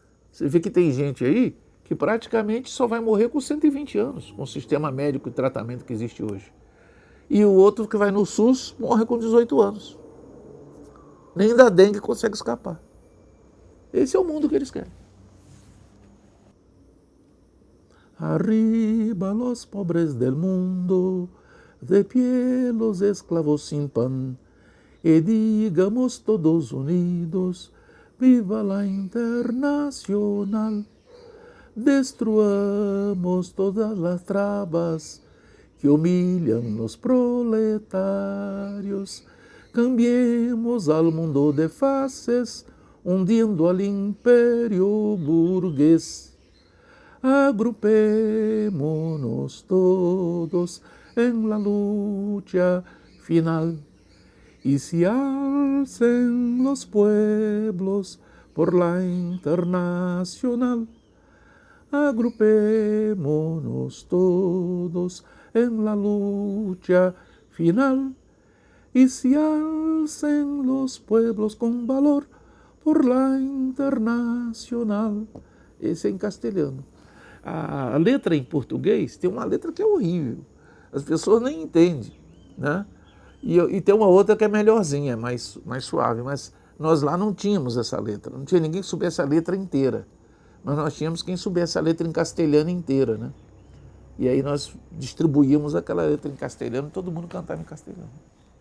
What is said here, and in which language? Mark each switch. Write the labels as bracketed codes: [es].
[pt] Você vê que tem gente aí que praticamente só vai morrer com 120 anos, com o sistema médico e tratamento que existe hoje. E o outro que vai no SUS morre com 18 anos. Nem da dengue consegue escapar. Esse é o mundo que eles querem. [es] Arriba los pobres del mundo, de pie los esclavos sin pan, e digamos todos unidos, viva la internacional. Destruamos todas las trabas que humillan los proletarios. Cambiemos al mundo de faces, hundiendo al imperio burgués. Agrupémonos todos en la lucha final. Y se alcen los pueblos por la internacional. Agrupémonos todos en la lucha final. Y se alcen los pueblos con valor por la internacional. [pt] Esse é em castelhano. A letra em português tem uma letra que é horrível. As pessoas nem entendem, né? E tem uma outra que é melhorzinha, mais suave, mas nós lá não tínhamos essa letra, não tinha ninguém que soubesse a letra inteira, mas nós tínhamos quem soubesse a letra em castelhano inteira, né? E aí nós distribuímos aquela letra em castelhano, todo mundo cantava em castelhano.